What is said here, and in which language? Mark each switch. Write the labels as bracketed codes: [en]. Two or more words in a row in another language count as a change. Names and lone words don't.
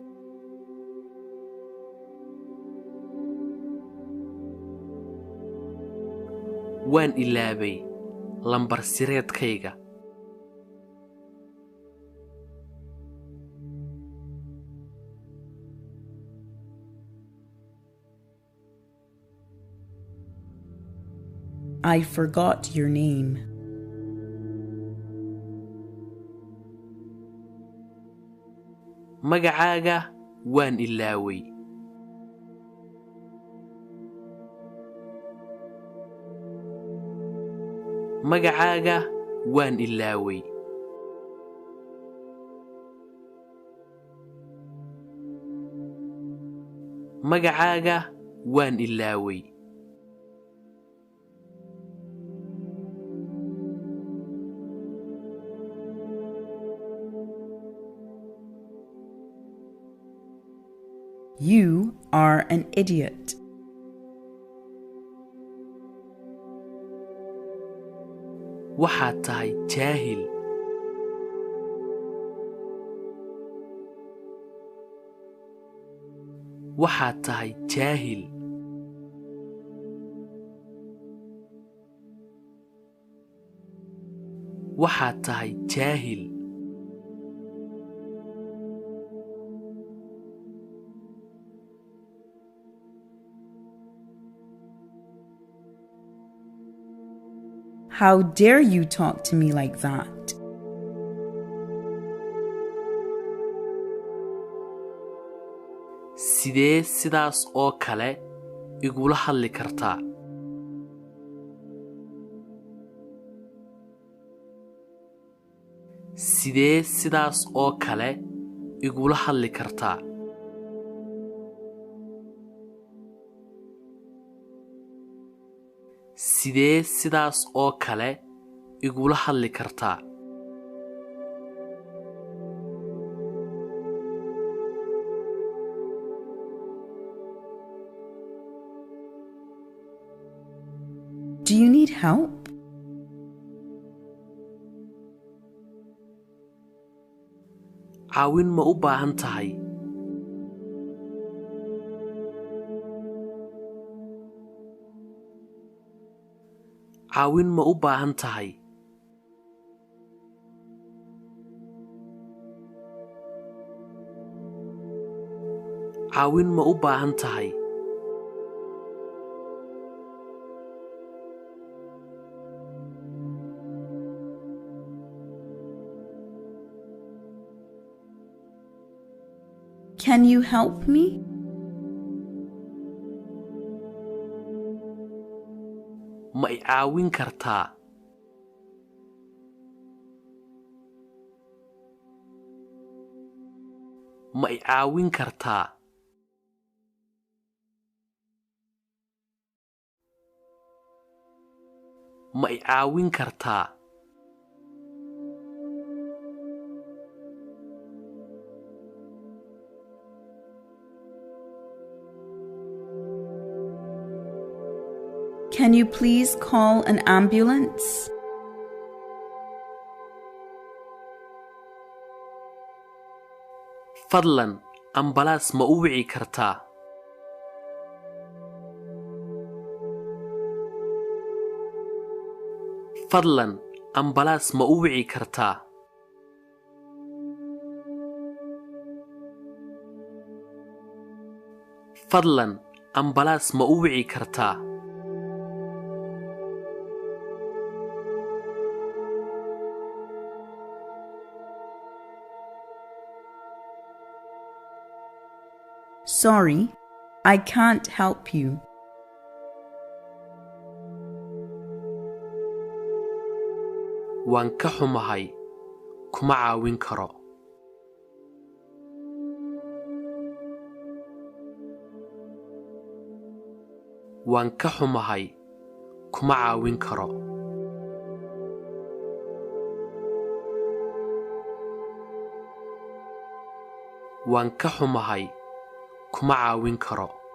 [so] Waan ilaabay lambar sireedkayga. [en] I forgot your name. [so] Magacaaga waan ilaaway. Magacaaga waan ilaaway magacaaga waan ilaaway [en] You are an idiot. [so] waxaad tahay jaahil waxaad tahay jaahil waxaad tahay jaahil [en] How dare you talk to me like that? [so] sidee sidaas oo kale igula hadli kartaa sidee sidaas oo kale igula hadli kartaa sidee sidaas oo kale igula hadli kartaa [en] Do you need help? [so] caawin ma u baahan tahay caawin ma u baahan tahay caawin ma u baahan tahay [en] Can you help me? [so] ma i caawin kartaa ma i caawin kartaa ma i caawin kartaa [en] Can you please call an ambulance? [so] fadlan ambalaas ma u wici kartaa fadlan ambalaas ma u wici kartaa fadlan ambalaas ma u wici kartaa [en] Sorry, I can't help you. [so] waan ka xumahay kuma caawin karo waan ka xumahay kuma caawin karo waan ka xumahay kuma caawin karo